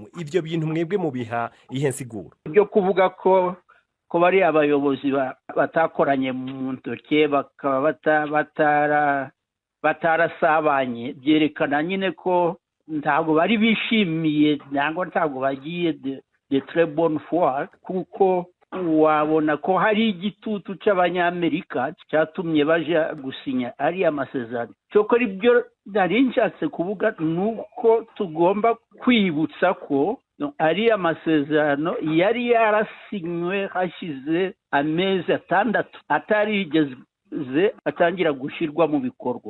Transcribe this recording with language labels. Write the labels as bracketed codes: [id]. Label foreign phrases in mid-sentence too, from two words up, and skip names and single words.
[rw] Ibyo bintu mwebwe mu biha ihe nsiguro byo kuvuga ko bari abayobozi batakoranye mu ntoke, bakaba batarasabanye, byerekana nyine ko ntabwo bari bishimiye nangwa ntabwo bagiye [fr] de très bonne foi, [rw] kuko wabona ko hari igitutu cy'abanyamerika cyatumye baje gusinya ari amasezerano. Cyokora ibyo nari nshatse kuvuga nuko tugomba kwibutsa ko ari amasezerano yari yarasinywe hashize amezi 6 atarigeze atangira gushirwa mu bikorwa.